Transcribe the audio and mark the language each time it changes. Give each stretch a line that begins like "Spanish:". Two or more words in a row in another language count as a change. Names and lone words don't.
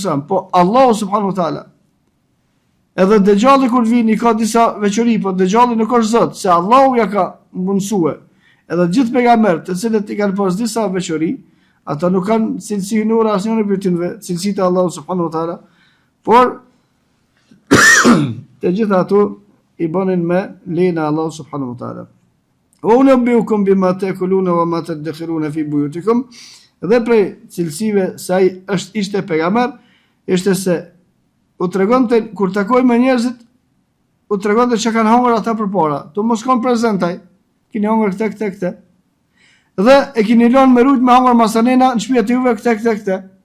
Albanian: po Allahu
Arabic: سبحانه وتعالى.
Albanian: Edhe Dejjalli kur vini ka disa veçori, po Dejjalli nuk është Zot, se Allahu ja ka mundësue. Edhe gjithë pejgamberët, të cilët i kanë pas disa veçori, ata nuk kanë cilësi hynore asnjëri prej tyre, cilësitë e Allahut
Arabic: سبحانه وتعالى,
Albanian: por të gjitha ato i bënin me lejnë Allahu
Arabic: سبحانه وتعالى. وأنبئكم بما تأكلون وما تدخرون في بيوتكم.
Albanian: Dhe prej cilësive se ai ishte pejgamber, ishte se u tregonte kur takoi me njerëzit, u tregonte çka kanë hëngur ata përpara. Tu mos kon prezentaj. Keni hëngur këtë. Dhe e keni lënë me rujt me hëngur masanena në shtëpiat e juve këtë.